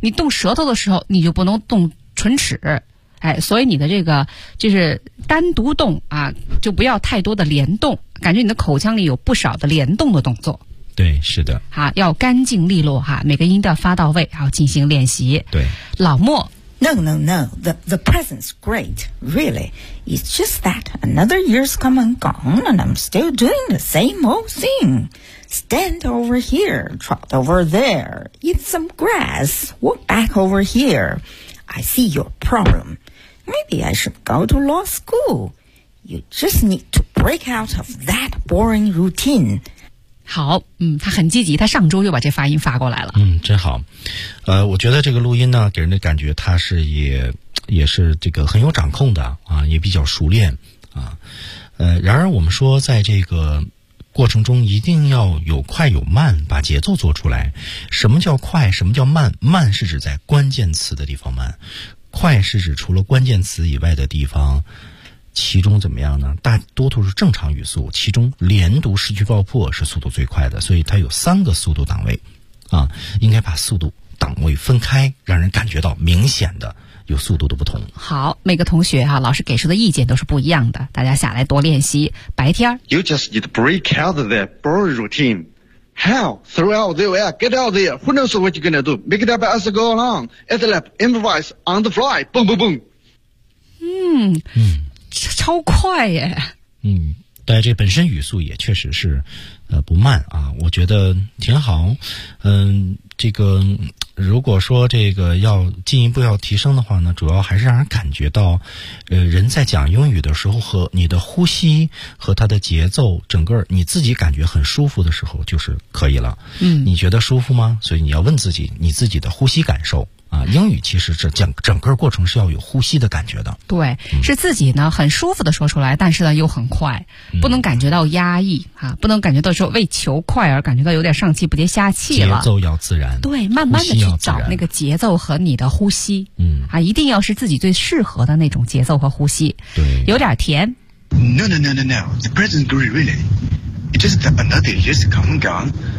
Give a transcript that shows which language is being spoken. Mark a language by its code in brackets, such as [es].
[zh] 你动舌头的时候，你就不能动唇齿。哎，所以你的这个就是单独动啊，就不要太多的联动，感觉你的口腔里有不少的联动的动作。对，是的。啊，要干净利落哈、啊，每个音都要发到位，然后进行练习。对，老莫。 [en] No, no, no. The present's great, really. It's just that another year's come and gone, and I'm still doing the same old thing. Stand over here, trot over there, eat some grass, walk back over here. I see your problem. Maybe I should go to law school. You just need to break out of that boring routine. [zh] 好，嗯，他很积极，他上周就把这发音发过来了。嗯，真好。我觉得这个录音呢，给人的感觉他是也是这个很有掌控的啊，也比较熟练啊。然而我们说在这个过程中一定要有快有慢，把节奏做出来。什么叫快？什么叫慢？慢是指在关键词的地方慢，快是指除了关键词以外的地方，其中怎么样呢？大多数是正常语速，其中连读失去爆破是速度最快的，所以它有三个速度档位啊，应该把速度档位分开，让人感觉到明显的有速度的不同。好，每个同学啊，老师给出的意见都是不一样的，大家下来多练习。白天 [en] You just need to break out of that boring routine. How? Throw out the air, get out there. Who knows what you're gonna do? Make it up as you go along. At lap, improvise on the fly. Boom, boom, boom. [zh] 嗯，超快耶。嗯，大家这本身语速也确实是不慢啊，我觉得挺好。嗯，这个如果说这个要进一步要提升的话呢，主要还是让人感觉到人在讲英语的时候和你的呼吸和它的节奏整个你自己感觉很舒服的时候就是可以了。嗯，你觉得舒服吗？所以你要问自己你自己的呼吸感受啊，英语其实是讲整个过程是要有呼吸的感觉的。对，是自己呢很舒服的说出来，但是呢又很快，不能感觉到压抑啊，不能感觉到说为求快而感觉到有点上气不接下气了。节奏要自然，对，慢慢的去找那个节奏和你的呼吸，嗯，啊，一定要是自己最适合的那种节奏和呼吸。对，有点甜。 [en] No, the present great really, it's just that another year's come and gone.